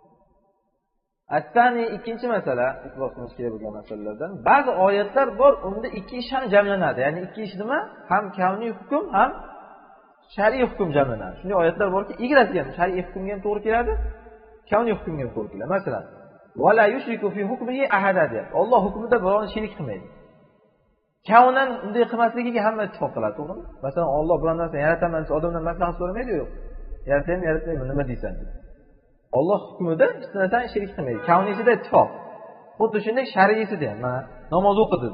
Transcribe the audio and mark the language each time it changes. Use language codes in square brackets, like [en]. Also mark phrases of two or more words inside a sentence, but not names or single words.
[uz] Attani ikkinchi masala, e'tibor qilish kerak bo'lgan masalalardan, ba'zi oyatlar bor, unda ikki ish ham jamlanadi. Ya'ni ikki ish nima? Ham kavniy hukm, ham shar'iy hukm jamlanadi. Shunday oyatlar borki, igrasiga ham shar'iy hukmga ham to'g'ri keladi, kavniy hukmga ham to'g'ri keladi. Masalan, [ar] "ولا يشرك في حكمه أحدا" deyapti. [uz] Alloh hukmida birovni sherik qilmaydi. Kavnan unday qilmasligiga hamma ittifoq qiladi, to'g'rimi? Masalan, Alloh biron narsani yarataman desa, odamdan maslahat so'ramaydi, yo'q. Yarataymi, yaratmaymi, nima deysan deb. Alloh hukmida hech narsani sherik qilmaydi. Kavniysida ittifoq. Xuddi shunday shar'iysida ham, mana namoz o'qi dedi.